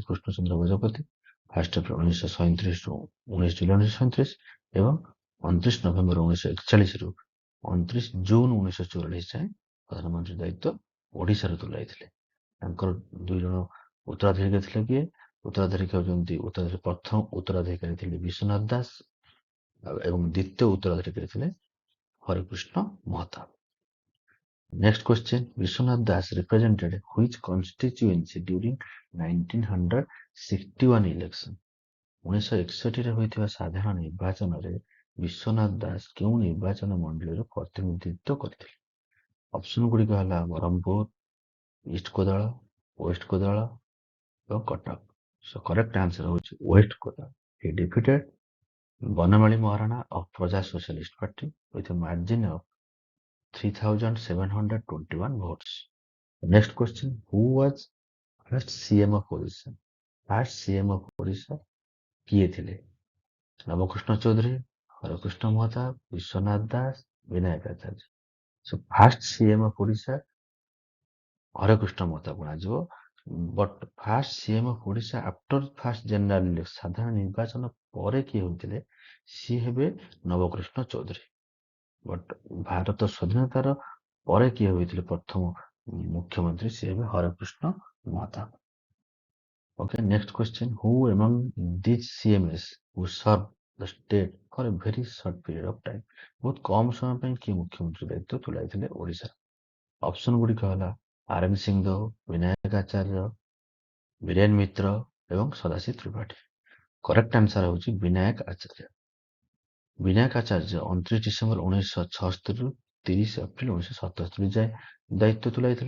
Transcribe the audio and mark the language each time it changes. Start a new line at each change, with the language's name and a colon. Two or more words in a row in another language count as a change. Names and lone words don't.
Odia: କୃଷ୍ଣଚନ୍ଦ୍ର ଗଜପତି 1 ଏପ୍ରିଲ 1937 ରୁ 19 ଜୁଲାଇ 1937 ଏବଂ 29 ନଭେମ୍ବର 1941 29 ଜୁନ 1944 ଯାଏଁ ପ୍ରଧାନମନ୍ତ୍ରୀ ଦାୟିତ୍ୱ ଓଡ଼ିଶାରୁ ତୁଲାଇଥିଲେ। ତାଙ୍କର 2 ଜଣ ଉତ୍ତରାଧିକାରୀ ଥିଲେ କିଏ? ଉତ୍ତରାଧିକାରୀ ହେଉଛନ୍ତି ପ୍ରଥମ ଉତ୍ତରାଧିକାରୀ ଥିଲେ ବିଶ୍ୱନାଥ ଦାସ ଏବଂ ଦ୍ୱିତୀୟ ଉତ୍ତରାଧିକାରୀ ଥିଲେ ହରେକୃଷ୍ଣ ମହତାବ।
English: Next question, Vishwanath Das represented which constituency during 1961 election?
Odia: 1961ରେ ହୋଇଥିବା ସାଧାରଣ ନିର୍ବାଚନରେ ବିଶ୍ୱନାଥ ଦାସ କେଉଁ ନିର୍ବାଚନ ମଣ୍ଡଳୀର ପ୍ରତିନିଧିତ୍ୱ କରିଥିଲେ? ଅପସନ ଗୁଡ଼ିକ ହେଲା ବ୍ରହ୍ମପୁର, ଇଷ୍ଟ କୋଦାଳ, ୱେଷ୍ଟ କୋଦାଳ ଏବଂ କଟକ।
English: So correct answer ହେଉଛି ୱେଷ୍ଟ କୋଦାଳ। He defeated ବନମାଳୀ ମହାରାଣା of Praja Socialist Party with a margin of 3,721 votes. Next question, who was first CM of Odisha? First CM of Odisha
Odia: କିଏ ଥିଲେ? ନବକୃଷ୍ଣ ଚୌଧୁରୀ, ହରେକୃଷ୍ଣ ମହତାବ, ବିଶ୍ୱନାଥ ଦାସ, ବିନାୟକ ଆଚାର୍ଯ୍ୟ।
English: So first CM of Odisha ହରେକୃଷ୍ଣ ମହତାବ ଗଣାଯିବ। But first CM of Odisha after first general election
Odia: ସାଧାରଣ ନିର୍ବାଚନ ପରେ କିଏ ହୋଇଥିଲେ? ସିଏ ହେବେ ନବକୃଷ୍ଣ ଚୌଧୁରୀ। ବଟ୍ ଭାରତ ସ୍ୱାଧୀନତାର ପରେ କିଏ ହୋଇଥିଲେ ପ୍ରଥମ ମୁଖ୍ୟମନ୍ତ୍ରୀ? ସିଏ ହେବେ ହରେକୃଷ୍ଣ ମହତାବ।
English: Okay, next question, who among these CMS who served the state for a very short period of time?
Odia: ବହୁତ କମ ସମୟ ପାଇଁ କିଏ ମୁଖ୍ୟମନ୍ତ୍ରୀ ଦାୟିତ୍ୱ ତୁଲାଇଥିଲେ ଓଡ଼ିଶାର? ଅପସନ ଗୁଡ଼ିକ ହେଲା ଆରଏନ୍ ସିଂଦେଓ, ବିନାୟକ ଆଚାର୍ଯ୍ୟ, ବୀରେନ ମିତ୍ର ଏବଂ ସଦାଶିବ ତ୍ରିପାଠୀ।
English: correct answer
Odia: ହେଉଛି ବିନାୟକ ଆଚାର୍ଯ୍ୟ। ବିନାୟକ ଆଚାର୍ଯ୍ୟ 29 ଡିସେମ୍ବର 1976ରୁ 30 ଏପ୍ରିଲ 1977 ଯାଏଁ ଦାୟିତ୍ୱ ତୁଲାଇଥିଲେ।